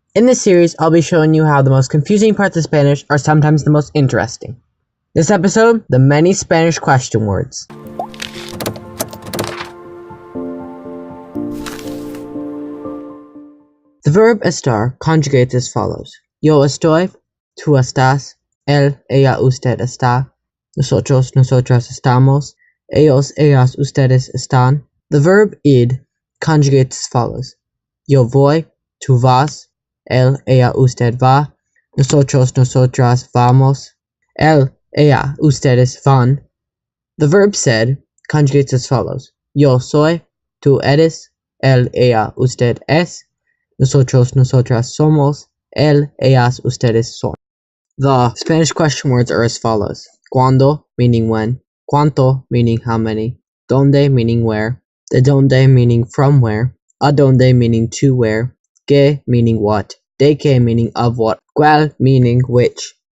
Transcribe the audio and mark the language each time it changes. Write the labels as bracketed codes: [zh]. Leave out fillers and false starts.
[en] In this series, I'll be showing you how the most confusing parts of Spanish are sometimes the most interesting. This episode, the many Spanish question words. The verb estar conjugates as follows. [es] Yo estoy, tú estás, él, ella, usted está, nosotros, nosotras estamos, ellos, ellas, ustedes están. [en] The verb id conjugates as follows. [es] Yo voy, tú vas, él, ella, usted va, nosotros, nosotras vamos, él, ella, ustedes van. [en] The verb sed conjugates as follows. [es] Yo soy, tú eres, él, ella, usted es, nosotros, nosotras somos, él, ellas, ustedes son. [en] The Spanish question words are as follows. Cuando, meaning when. Cuánto, meaning how many. Donde, meaning where. De donde, meaning from where. A donde, meaning to where. Que, meaning what. De que, meaning of what. Cuál, meaning which.